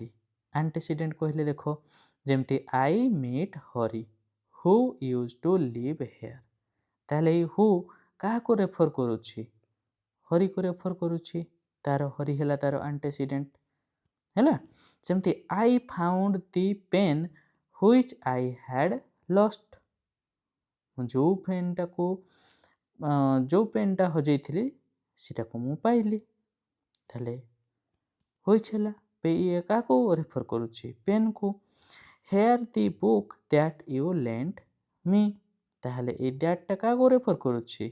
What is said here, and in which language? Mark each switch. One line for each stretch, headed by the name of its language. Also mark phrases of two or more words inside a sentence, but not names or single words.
Odia: ଆଣ୍ଟେସିଡେଣ୍ଟ କହିଲେ ଦେଖ ଯେମିତି
English: I meet Hari who used to live here,
Odia: ତାହେଲେ ଏଇ ହୁ କାହାକୁ ରେଫର କରୁଛି, ହରିକୁ ରେଫର କରୁଛି, ତାର ହରି ହେଲା ତାର ଆଣ୍ଟେସିଡେଣ୍ଟ। ହେଲା। ସେମିତି
English: I found the pen which I had lost।
Odia: ମୁଁ ଯେଉଁ ପେନ୍ଟା ହଜେଇଥିଲି ସେଟାକୁ ମୁଁ ପାଇଲି। ତାହେଲେ ହୁଇଚ୍ ହେଲା, ଇଏ କାହାକୁ ରେଫର୍ କରୁଛି? ପେନ୍କୁ।
English: Here the book that you lent me,
Odia: ତାହେଲେ ଏଇ ଦ୍ୟାଟ୍ଟା କାହାକୁ ରେଫର୍ କରୁଛି?